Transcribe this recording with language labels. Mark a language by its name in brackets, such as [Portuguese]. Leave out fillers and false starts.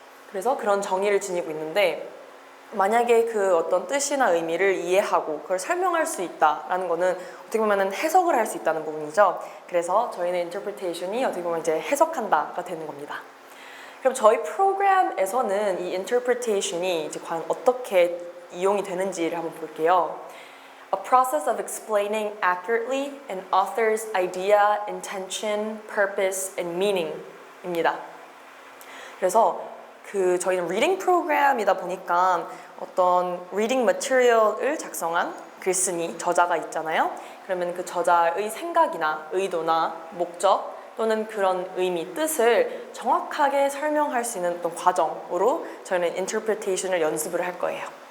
[Korean] 그래서 그런 정의를 지니고 있는데 만약에 그 어떤 뜻이나 의미를 이해하고 그걸 설명할 수 있다라는 거는 어떻게 보면 해석을 할 수 있다는 부분이죠. 그래서 저희는 interpretation이 어떻게 보면 이제 해석한다가 되는 겁니다. 그럼 저희 프로그램에서는 이 interpretation이 이제 과연 어떻게 이용이 되는지를 한번 볼게요. [English] A process of explaining accurately an author's idea, intention, purpose, and meaning입니다. [Korean] 그래서 저희는 리딩 프로그램이다 보니까 어떤 리딩 머티리얼을 작성한 글쓴이, 저자가 있잖아요. 그러면 그 저자의 생각이나 의도나 목적 또는 그런 의미, 뜻을 정확하게 설명할 수 있는 어떤 과정으로 저희는 interpretation을 연습을 할 거예요.